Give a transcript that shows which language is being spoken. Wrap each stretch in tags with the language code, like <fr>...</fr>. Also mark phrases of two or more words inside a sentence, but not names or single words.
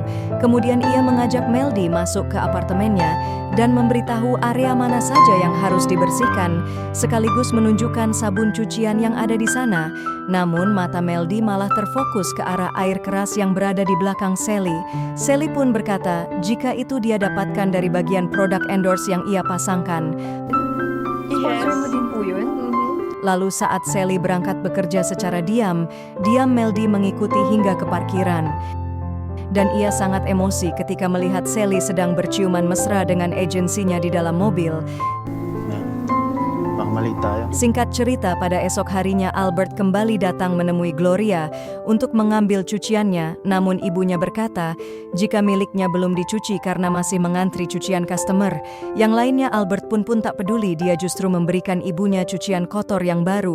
<id>Kemudian ia mengajak Meldy masuk ke apartemennya dan memberitahu area mana saja yang harus dibersihkan, sekaligus menunjukkan sabun cucian yang ada di sana. Namun mata Meldy malah terfokus ke arah air keras yang berada di belakang Sally. Sally pun berkata jika itu dia dapatkan dari bagian produk endorse yang ia pasangkan.</id> <tl>Sponsor mo din po yun?</tl> <id>Lalu saat Sally berangkat bekerja secara diam Meldy mengikuti hingga ke parkiran. Dan ia sangat emosi ketika melihat Sally sedang berciuman mesra dengan agensinya di dalam mobil.</id> <tl>Baka mali tayo.</tl> <id>Singkat cerita, pada esok harinya Albert kembali datang menemui Gloria untuk mengambil cuciannya, namun ibunya berkata jika miliknya belum dicuci karena masih mengantri cucian customer. Yang lainnya Albert pun tak peduli, dia justru memberikan ibunya cucian kotor yang baru.</id>